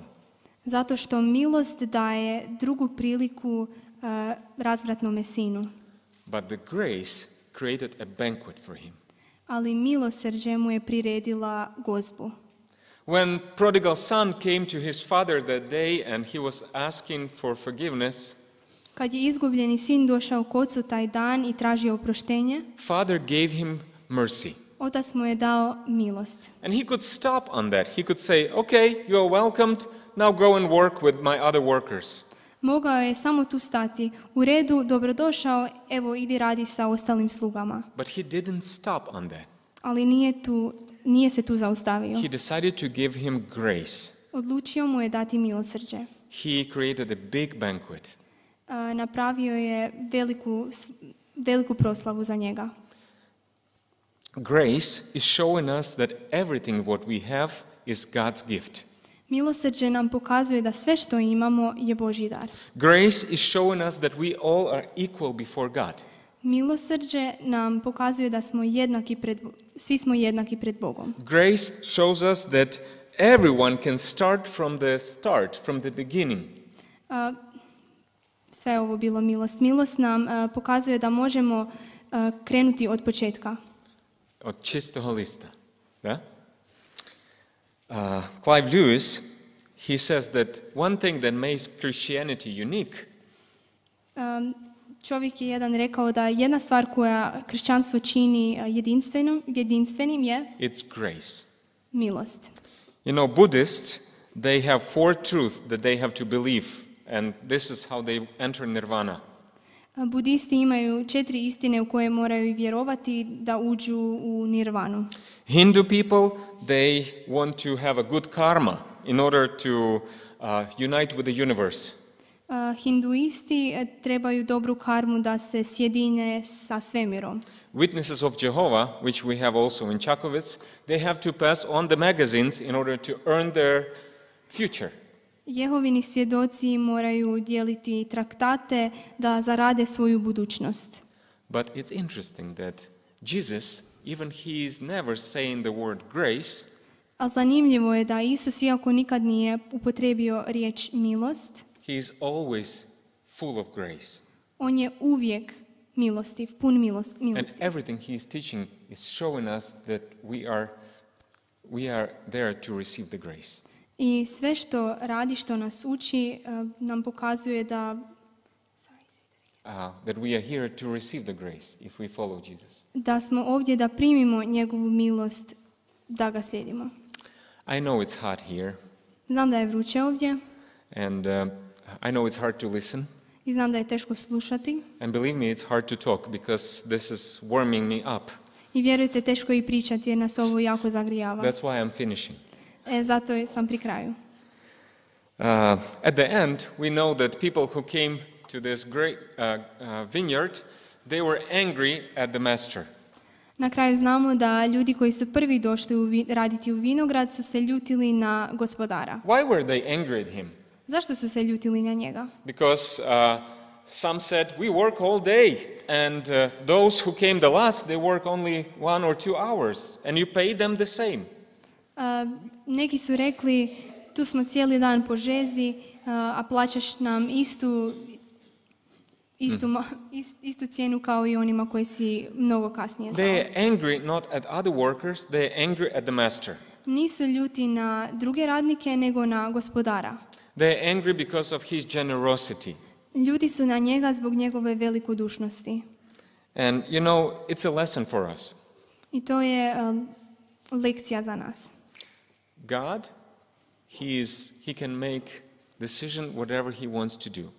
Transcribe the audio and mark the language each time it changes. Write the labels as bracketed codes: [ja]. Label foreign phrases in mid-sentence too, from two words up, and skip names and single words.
[hr] zato što milost daje drugu priliku razvratnome sinu. [en] But the grace created a banquet for him. [hr] Ali milosrđe mu je priredila gozbu. [en] When prodigal son came to his father that day and he was asking for forgiveness, [hr] Kad je izgubljeni sin došao k ocu taj dan i tražio oproštenje, [en] father gave him mercy. [hr] otac mu je dao milost. [en] And he could stop on that. He could say, okay, you are welcomed, now go and work with my other workers. [hr] Mogao je samo tu stati. U redu, dobrodošao, evo idi radi sa ostalim slugama. [en] But he didn't stop on that. [hr] Ali nije se tu zaustavio. [en] He decided to give him grace. [hr] Odlučio mu je dati milosrđe. [en] He created a big banquet. [hr] Napravio je veliku proslavu za njega. [en] Grace is showing us that everything what we have is God's gift. [hr] Milosrđe nam pokazuje da sve što imamo je Božji dar. [en] Grace is showing us that we all are equal before God. [hr] Milosrđe nam pokazuje da smo svi smo jednaki pred Bogom. [en] Grace shows us that everyone can start, from the beginning. [hr] Sve je ovo bilo milost. Milost nam pokazuje da možemo krenuti od početka. Od čistog lista. Da? [en] Clive Lewis, he says that one thing that makes Christianity unique [hr] Čovjek je jedan rekao da jedna stvar koja kršćanstvo čini jedinstvenim je [en] it's grace. [hr] milost. [en] You know, Buddhists, they have 4 truths that they have to believe, and this is how they enter nirvana. [hr] Budisti imaju 4 istine u koje moraju vjerovati da uđu u nirvanu. [en] Hindu people, they want to have a good karma in order to unite with the universe. [hr] Hinduisti trebaju dobru karmu da se sjedine sa svemirom. [en] Witnesses of Jehovah, which we have also in Mačkovec, they have to pass on the magazines in order to earn their future. [hr] Jehovini svjedoci moraju dijeliti traktate da zarade svoju budućnost. [en] But it's interesting that Jesus, even he is never saying the word grace, [hr] A zanimljivo je da Isus, iako nikad nije upotrijebio riječ milost, [en] he is always full of grace. [hr] on je uvijek milostiv, pun milosti. [en] And everything he is teaching is showing us that we are there to receive the grace. [hr] I sve što radi, što nas uči, nam pokazuje da [en] That we are here to receive the grace if we follow Jesus. [hr] da smo ovdje da primimo njegovu milost, da ga slijedimo. [en] I know it's hot here, [hr] Znam da je vruće ovdje [en] and I know it's hard to listen, [hr] i znam da je teško slušati [en] and believe me, it's hard to talk because this is warming me up. [hr] i vjerujte, teško i pričati jer nas ovo jako zagrijava. [en] That's why I'm finishing. [hr] Zato sam pri kraju. [en] At the end, we know that people who came to this great vineyard, they were angry at the master. [hr] Na kraju znamo da ljudi koji su prvi došli raditi u vinograd su se ljutili na gospodara. [en] Why were they angry at him? [hr] Zašto su se ljutili na njega? [en] Because some said, we work all day, and those who came the last, they work only 1 or 2 hours, and you pay them the same. [hr] Neki su rekli, tu smo cijeli dan po žezi, a plaćaš nam istu cijenu kao i onima koji si mnogo kasnije zvao. [en] They are angry not at other workers, they are angry at the master. [hr] Nisu ljuti na druge radnike, nego na gospodara. [en] They are angry because of his generosity. [hr] Ljuti su na njega zbog njegove velikodušnosti. [en] And you know, it's a lesson for us. [hr] I to je lekcija za nas. [en] God, he can make decision whatever he wants to do.